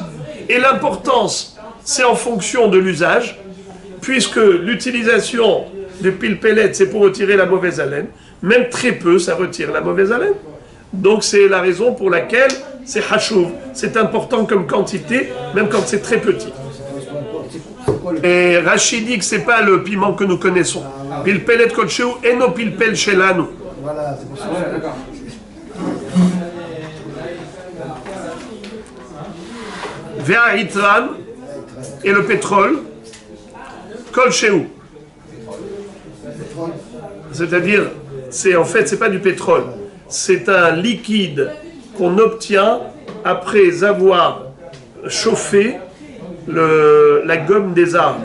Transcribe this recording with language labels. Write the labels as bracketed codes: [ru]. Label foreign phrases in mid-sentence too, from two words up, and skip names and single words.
[fr] Et l'importance, c'est en fonction de l'usage, puisque l'utilisation du pilpelet, c'est pour retirer la mauvaise haleine, même très peu, ça retire la mauvaise haleine. Donc c'est la raison pour laquelle c'est hachouv, c'est important comme quantité, même quand c'est très petit. Et Rachid dit que c'est pas le piment que nous connaissons. [he] פלפלת כל שהוא אינו פלפל שלנו. [fr] Voilà, c'est pour ça. Ouais, d'accord. Vers Itran et le pétrole, [he] כל שהוא. [fr] C'est-à-dire, en fait, c'est pas du pétrole, c'est un liquide qu'on obtient après avoir chauffé la gomme des arbres.